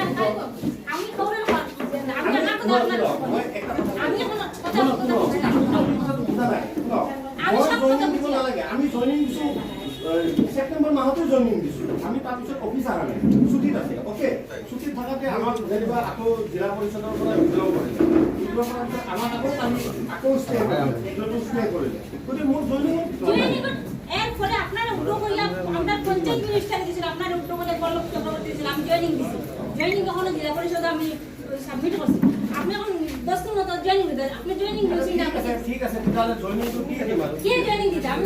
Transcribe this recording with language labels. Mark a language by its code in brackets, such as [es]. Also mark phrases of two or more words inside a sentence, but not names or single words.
[as] আমি জয়েনিং দিছো সেপ্টেম্বর মাহতে জয়েনিং দিছো, আমি তাৰপিছত অফিস আহা নাই, ছুটিত আছে। ওকে, ছুটিত থাকাতে আমাক যেনিবা আকৌ জিলা পৰিষদৰ পৰা উইড্ৰ কৰিলে, উইড্ৰ কৰাৰ পিছত আমাক আকৌ ষ্টে কৰিলে। গতিকে মোৰ জয়েনিং [bn] এর ফলে আপনারা উদ্যোগ করলাম, আমরা পঞ্চায়েত মিনিস্টার দিয়েছিল, আপনারা উদ্যোগ করে পল্লব চক্রবর্তী দিয়েছিল, আমি জয়েনিং দিছি। জয়েনিং কখনো জেলা পরিষদে আমি সাবমিট করছি। আপনি এখন 10 দিন মতো জয়েনিং দিতে, আপনি জয়েনিং দিয়েছেন না? ঠিক আছে, তাহলে জয়েনিং তো কি দিবা? কে জয়েনিং দিতে? আমি